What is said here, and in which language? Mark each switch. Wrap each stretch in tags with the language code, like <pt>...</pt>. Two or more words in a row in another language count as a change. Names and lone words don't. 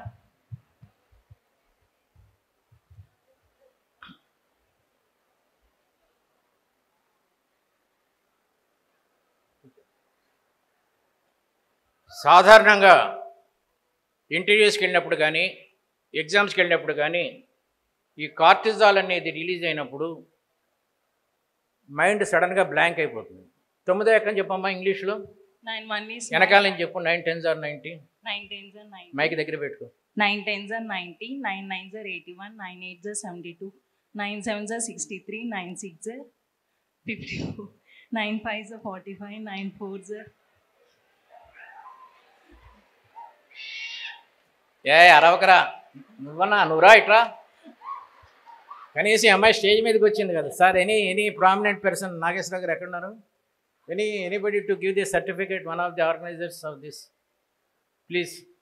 <te>సాధారణంగా ఇంటర్వ్యూస్కి వెళ్ళినప్పుడు కానీ ఎగ్జామ్స్కి వెళ్ళినప్పుడు కానీ ఈ కార్టిజాల్ అనేది రిలీజ్ అయినప్పుడు</te> <en>mind suddenly blank</en> <te>అయిపోతుంది. 9 ఎక్కని చెప్పమ్మా ఇంగ్లీష్లో.</te> <en>9 1 is</en> <te>వెనకాల నుంచి చెప్పు.</te> <en>9 10s are 90. 9 10s are 90.</en> <te>మైక్ దగ్గర పెట్టుకో.</te> <en>9 10s are 90. 9 9s are 81. 9 8s are 72. 9 7s are 63. 9 6s are 54. 9 5s are 45. 9 4s are</en> <te>అరవకరా నువ్వురా ఇట్రా. కనీసం అమ్మాయి స్టేజ్ మీదకి వచ్చింది కదా సార్.</te> <en>any prominent person</en> <te>నాగేశ్వర గారు ఎక్కడున్నారు?</te> <en>anybody to give the certificate, one of the organisers of this please.</en>